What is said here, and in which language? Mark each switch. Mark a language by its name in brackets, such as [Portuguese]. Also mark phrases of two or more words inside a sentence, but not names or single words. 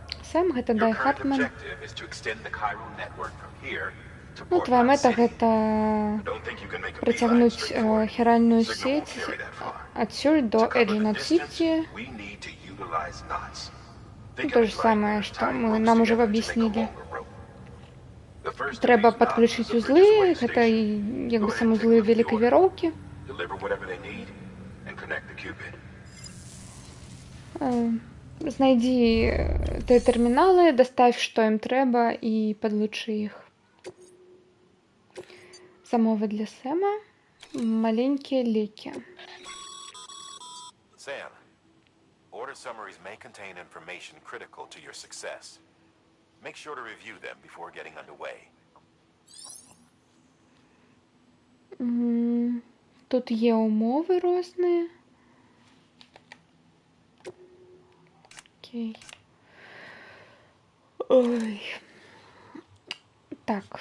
[Belarusian] Сэм, гэта Дай [English] Your current [Belarusian] Хартман. [English] objective is to extend the chiral network from here to [Russian] Ну, твоя [English] Portland [Belarusian] мэта [English] City. [Belarusian] гэта [English] I don't think you can make a beeline [Belarusian] працягнуць [English] straight for it. [Belarusian] хіральную [English] Signal [Russian] сеть [English] won't carry that far. [Belarusian] адсюль до [English] To cover the [Belarusian] Эджинот [English] distance, [Belarusian] Сити. [English] we need to utilize knots. [Belarusian] Ну, [English] Think [Belarusian] то [English] of [Russian] же [English] it like [Russian] самое, что [English] tying [Russian] мы, [English] ropes [Russian] нам уже [English] together to make a [Russian] объяснили. [English] longer rope. The first of [Belarusian] Трэба [English] these knots [Belarusian] падключыць [English] is the [Belarusian] узлы, [English] bridge's [Belarusian] гэта [English] station. [Belarusian] як [English] Go [Belarusian] бы [English] ahead [Belarusian] сам [English] and [Belarusian] узлы [English] take the [Belarusian] вялікай [English] order. [Belarusian] вяроўкі. [English] Deliver whatever they need and connect the Cupid. [Belarusian] Знайдзі тэрміналы, даставь, што ім трэба і падлучы іх. Замовы для Сэма. Маленькія лекі. [English] Sam, order summaries may contain information critical to your success. Make sure to review them before getting underway. [Ukrainian] Тут є умови різні. [Belarusian] Окей. Ой. Так.